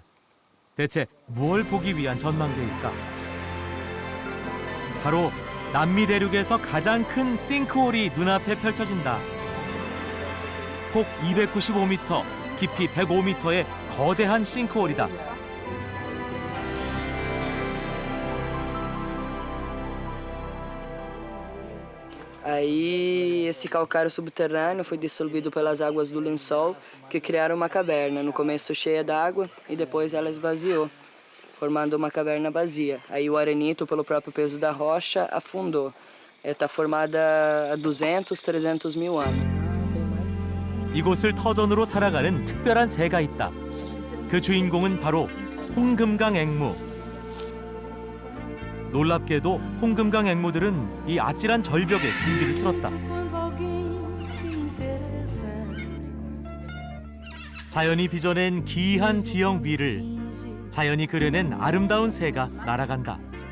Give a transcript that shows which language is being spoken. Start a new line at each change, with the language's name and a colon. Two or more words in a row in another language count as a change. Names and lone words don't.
Korean: 대체 무엇을 보기 위한 전망대일까? 바로 남미 대륙에서 가장 큰 싱크홀이 눈앞에 펼쳐진다. 폭 295m, 깊이 105m의 거대한 싱크홀이다.
Portuguese: Aí esse calcário subterrâneo foi dissolvido pelas águas do lençol, que criaram uma caverna, no começo cheia d'água e depois ela esvaziou, formando uma caverna vazia. Aí o arenito, pelo próprio peso da rocha, afundou. Está formada há 200, 300 mil anos.
Korean: 이곳을 터전으로 살아가는 특별한 새가 있다. 그 주인공은 바로 홍금강 앵무. 놀랍게도 홍금강 앵무들은 이 아찔한 절벽에 승질을 틀었다. 자연이 빚어낸 기이한 지형 위를 자연이 그려낸 아름다운 새가 날아간다.